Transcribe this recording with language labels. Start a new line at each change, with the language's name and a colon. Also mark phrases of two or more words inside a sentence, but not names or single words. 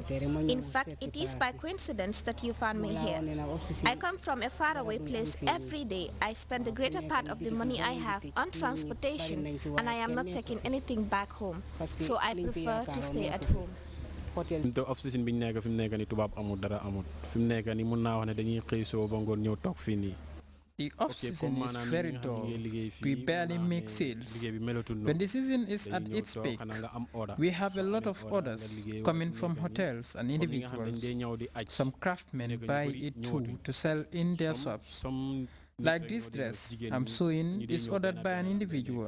English: In fact, it is by coincidence that you found me here. I come from a faraway place every day. I spend the greater part of the money I have on transportation, and I am not taking anything back home. So I prefer to stay at home. The off-season
Wolof: bi nekk fi mu nekk ni tubaab amul dara amul fi mu nekk ni mun naa wax ne dañuy xëy soo ba ngoon ñëw toog fii nii.
English: The off-season is very dull. We barely make sales. When the season is at its peak, we have a lot of orders coming from hotels and individuals. Some craftsmen buy it too to sell in their shops. Like this dress I'm sewing is ordered by an individual.